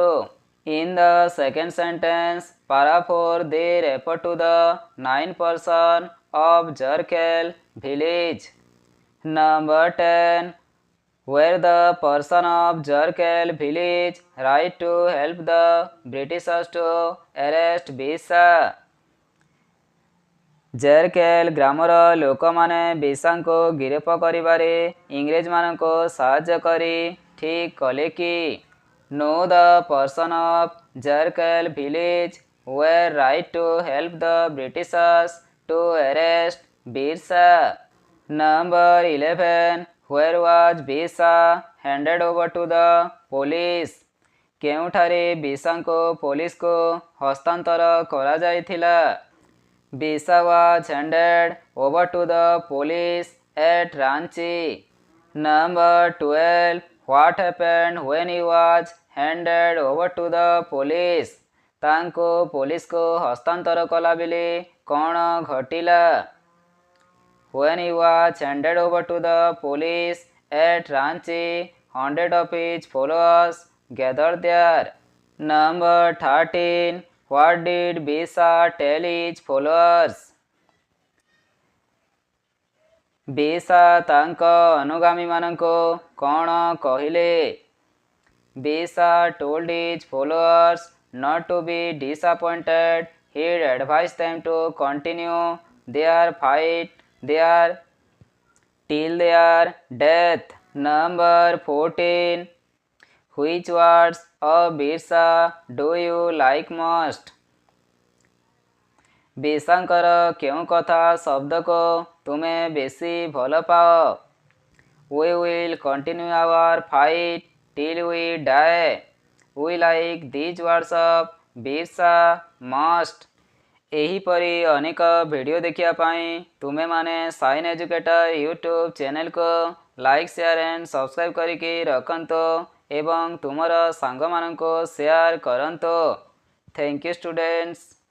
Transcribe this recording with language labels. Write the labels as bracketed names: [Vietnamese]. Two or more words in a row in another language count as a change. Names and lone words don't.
[English] In the second sentence, para 4 they refer to the 9% of Jerkel village. Number 10. Where the person of Jerkel village right to help the Britishers to arrest Bisa. [Odia] ଜେରକେଲ ଗ୍ରାମର ଲୋକମାନେ ବିଶାଙ୍କୁ ଗିରଫ କରିବାରେ ଇଂରେଜମାନଙ୍କୁ ସାହାଯ୍ୟ କରି ଠିକ୍ କଲେ କି [English] No, the person of Jerkel village were right to help the Britishers to arrest Birsa. Number 11. Where was Birsa handed over to the police? [Odia] କେଉଁଠାରେ ବିଶାଙ୍କୁ ପୋଲିସକୁ ହସ୍ତାନ୍ତର କରାଯାଇଥିଲା? [English] Bisa was handed over to the police at Ranchi. Number 12. What happened when he was handed over to the police? [Odia] ତାଙ୍କୁ ପୋଲିସକୁ ହସ୍ତାନ୍ତର କଲାବେଳେ କ'ଣ ଘଟିଲା? [English] When he was handed over to the police at Ranchi, hundreds of his followers gathered there. Number 13. What did Bisa tell his followers? [Odia] Bisa ତାଙ୍କ ଅନୁଗାମୀମାନଙ୍କୁ କ'ଣ କହିଲେ? [English] Bisa told his followers not to be disappointed. He advised them to continue their fight till their death. Number 14. Which words of Birsa do you like most? [Odia] ବିଶାଙ୍କର କେଉଁ କଥା ଶବ୍ଦକୁ ତୁମେ ବେଶୀ ଭଲ ପାଅ? [English] We will continue our fight till we die. We like these words of Birsa most. [Odia] ଏହିପରି ଅନେକ ଭିଡ଼ିଓ ଦେଖିବା ପାଇଁ ତୁମେମାନେ ସାଇନ୍ ଏଜୁକେଟର ୟୁଟ୍ୟୁବ୍ ଚ୍ୟାନେଲକୁ [English] like share and subscribe [Odia] କରିକି ରଖନ୍ତୁ ଏବଂ ତୁମର ସାଙ୍ଗମାନଙ୍କୁ ସେୟାର କରନ୍ତୁ। [English] thank you students.